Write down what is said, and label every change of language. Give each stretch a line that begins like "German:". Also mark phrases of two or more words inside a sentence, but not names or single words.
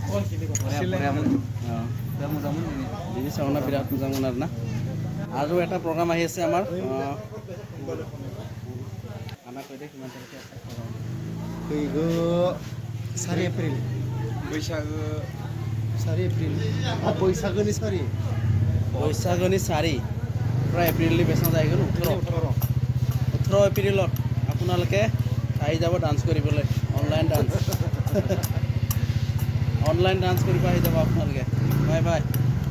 Assamese: দিদি চাউণ্ড বিৰাট মোজা মোনাৰ না আৰু এটা প্ৰগ্ৰাম আহি আছে আমাৰ আমাৰ কৈ দে কিমান তাৰিখে আছে
Bodo: फैगौ 4 एप्रिल बैसागो 4 एप्रिल बैसागोनि 4
Assamese: বৈশাগনি 4 প্ৰায় এপ্ৰিললৈ বেচা যায় গ'ল 18 এপ্ৰিলত আপোনালোকে আহি যাব ডান্স কৰিবলৈ
English: online dance online dance
Assamese: কৰিব আহি যাব আপোনালোকে
English: bye bye